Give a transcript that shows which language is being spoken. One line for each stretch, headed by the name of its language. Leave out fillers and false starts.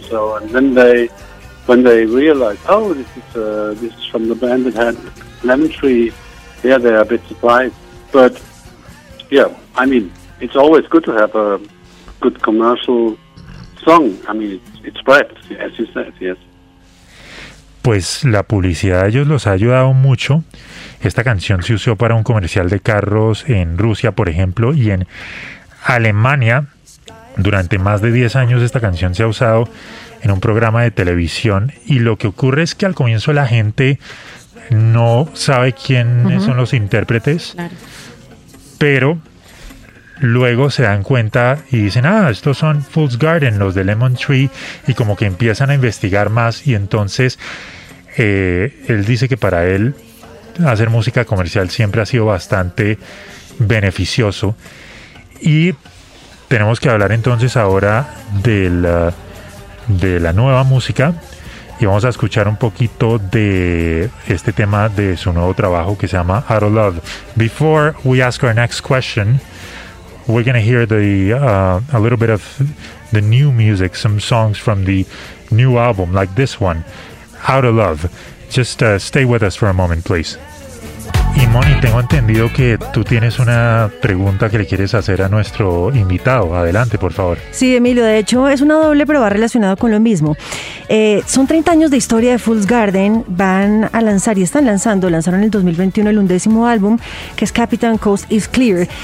English: So, and then when they realize, oh, this is from the band that had Lemon Tree, yeah, they're a bit surprised. But yeah, I mean, it's always good to have a good commercial song. I mean, it spreads, as you said, yes.
Spanish: Pues la publicidad a ellos los ha ayudado mucho. Esta canción se usó para un comercial de carros en Rusia, por ejemplo, y en Alemania. Durante más de 10 años esta canción se ha usado en un programa de televisión. Y lo que ocurre es que al comienzo la gente no sabe quiénes uh-huh. son los intérpretes. Pero luego se dan cuenta y dicen, ah, estos son Fool's Garden, los de Lemon Tree, y como que empiezan a investigar más, y entonces él dice que para él hacer música comercial siempre ha sido bastante beneficioso. Y tenemos que hablar entonces ahora de la nueva música, y vamos a escuchar un poquito de este tema de su nuevo trabajo que se llama Out of Love.
English: Before we ask our next question, we're going to hear a little bit of the new music, some songs from the new album, like this one, Out of Love. Just stay with us for a moment, please.
Spanish: Y Moni, tengo entendido que tú tienes una pregunta que le quieres hacer a nuestro invitado. Adelante, por favor. Sí, Emilio, de hecho es una doble, pero va relacionado con lo mismo. Son 30 años de historia de Fool's Garden. Van a lanzar y están lanzando, lanzaron en el 2021 el undécimo álbum, que es Capitan Coast is Clear.